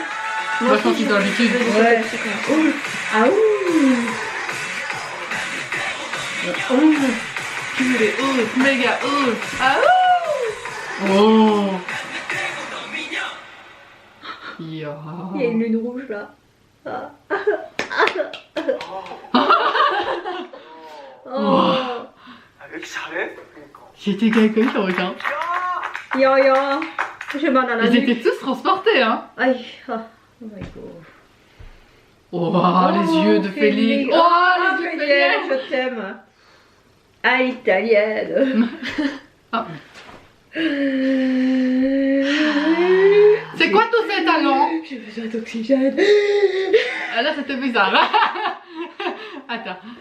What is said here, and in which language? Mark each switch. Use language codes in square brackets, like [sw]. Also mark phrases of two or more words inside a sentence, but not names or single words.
[fr] Moi, je pense qu'ils ont l'habitude. Ouais. Ouh. Ah ouh. Purée, oh, méga, oh. Ah ouh. Oh. Ya. Il y a une lune rouge là. Ah. Oh. [ko] 아, 왜 이렇게 잘해? 그러니까. [fr] J'étais quelqu'un qui regarde. [ko] 야! [fr] Yo yo. J'ai mal à la Ils nuque. étaient tous transportés, hein. Aïe. [en] Ah. Oh my god. [fr] Oh, les yeux de Félix. Oh, les yeux de Félix. Je t'aime. À l'italienne. Ah. C'est quoi tous ces talents? J'ai besoin d'oxygène. Ah, là, c'était bizarre. Attends.